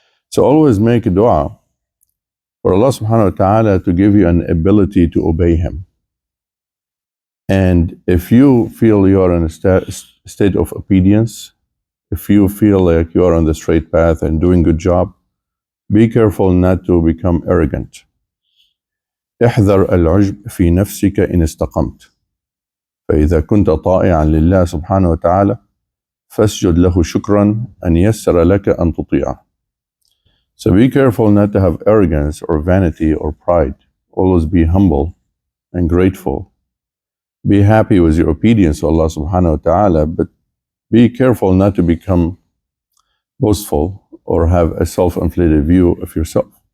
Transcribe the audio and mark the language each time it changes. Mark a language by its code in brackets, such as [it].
[en] So always make a dua for Allah subhanahu wa ta'ala to give you an ability to obey Him. And if you feel you are in a state of obedience, if you feel like you are on the straight path and doing good job, be careful not to become arrogant. [ar] احذر العجب في نفسك إن استقمت فإذا كنت طائعا لله سبحانه وتعالى فاسجد له شكرا أن يسر لك أن تطيعه. [en] So be careful not to have arrogance or vanity or pride. Always be humble and grateful. Be happy with your obedience to Allah subhanahu wa ta'ala, but be careful not to become boastful or have a self-inflated view of yourself.